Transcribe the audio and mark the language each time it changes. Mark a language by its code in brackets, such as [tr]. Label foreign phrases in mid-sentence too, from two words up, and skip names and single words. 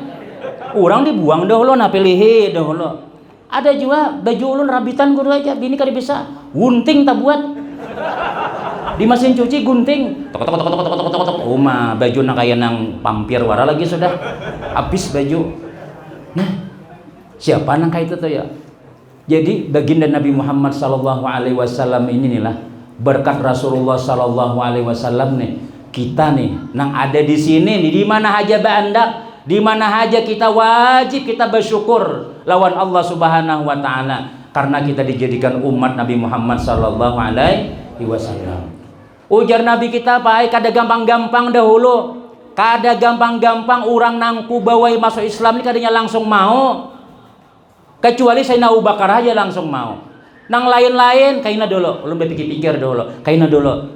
[bjn] Orang dibuang dahulu nah pilihi dahulu. Ada juga baju ulun rabitan kudu aja bini kada bisa. Gunting tak buat. Di mesin cuci gunting. Tok. Baju nang kaya nang pampir wara lagi sudah. Habis baju. Nah, siapa nang kayak itu tuh ya? Jadi baginda Nabi Muhammad [ar] صلى الله عليه وسلم [bjn] ini nih lah berkat Rasulullah [ar] صلى الله عليه وسلم [bjn] nih kita nih nang ada di sini nih di mana aja bandak, di mana aja kita wajib kita bersyukur lawan [ar] الله سبحانه وتعالى [bjn] karena kita dijadikan umat Nabi Muhammad [ar] صلى الله عليه وسلم. [bjn] Ujar Nabi kita baik kada gampang-gampang dahulu. Kada gampang-gampang orang nangku bawai masuk Islam ini kadanya langsung mau. Kecuali Sayyidina Abu Bakar aja langsung mau. Nang lain-lain kaina dulu, ulun berpikir-pikir dulu. Kaina dulu.